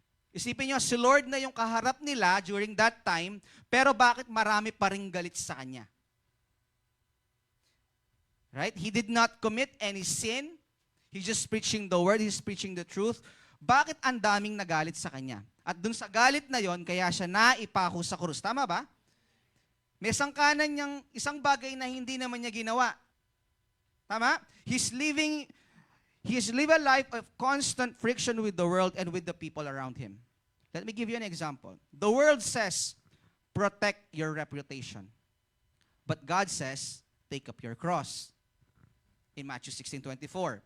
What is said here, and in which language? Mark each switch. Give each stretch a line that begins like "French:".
Filipino: Isipin nyo, si Lord na yung kaharap nila
English: during that time,
Filipino: pero bakit marami pa ring galit sa Kanya?
English: Right? He did not commit any sin. He's just preaching the word. He's preaching the truth.
Filipino: Bakit ang daming nagalit sa Kanya? At dun sa galit na yon, kaya siya naipako sa krus. Tama ba? May sangkanan niyang isang bagay na hindi naman niya ginawa. Tama?
English: He's living a life of constant friction with the world and with the people around him. Let me give you an example. The world says, protect your reputation. But God says, take up your cross. In Matthew 16:24.